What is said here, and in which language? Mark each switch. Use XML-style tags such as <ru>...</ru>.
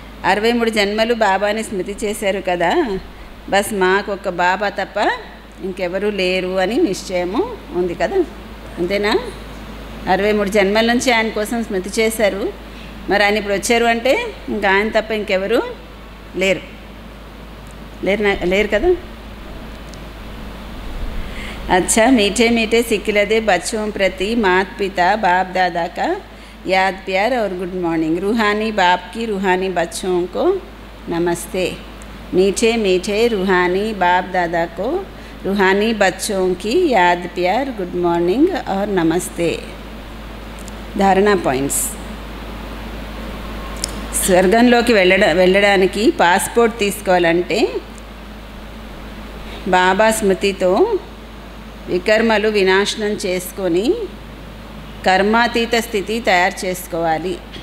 <te>63 జన్మలు బాబాని స్మృతి చేశారు కదా, బస్ మాకు ఒక బాబా తప్ప ఇంకెవరూ లేరు అని నిశ్చయము ఉంది కదా. అంతేనా? 63 జన్మల నుంచి ఆయన కోసం స్మృతి చేశారు. మరి ఆయన ఇప్పుడు వచ్చారు అంటే ఇంకా ఆయన తప్ప ఇంకెవరు లేరు. లేరు కదా.</te> <hi>अच्छा मीठे मीठे सिखिलदे बच्चों प्रति माता पिता बाप दादा का याद प्यार और गुड मॉर्निंग. रूहानी बाप की रूहानी बच्चों को नमस्ते. मीठे मीठे रूहानी बाप दादा को रूहानी बच्चों की याद प्यार गुड मॉर्निंग और नमस्ते. धारणा पॉइंट्स.</hi> <te>స్వర్గంలోకి వెళ్ళడానికి పాస్పోర్ట్ తీసుకోవాలంటే బాబా స్మృతితో వికర్మలు వినాశనం చేసుకొని కర్మాతీత స్థితి తయారు చేసుకోవాలి.</te>